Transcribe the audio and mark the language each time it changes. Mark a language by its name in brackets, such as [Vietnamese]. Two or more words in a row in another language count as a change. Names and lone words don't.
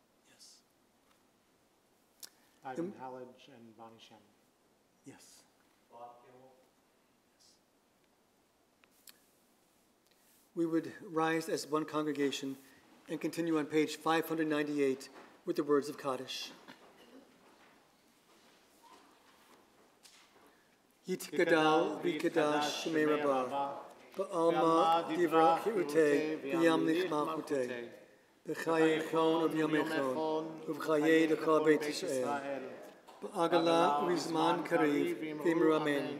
[English] Ivan Hallage and Bonnie Shem. Yes. We would rise as one congregation and continue on page 598 with the words of Kaddish. [Aramaic] יתגדל ויתקדש שמיה רבא, בעלמא די ברא כרעותיה וימליך מלכותיה, בחיי כון וביומי כון, ובחיי לכל בית ישראל, בעגלא ובזמן קריב ואמרו אמן.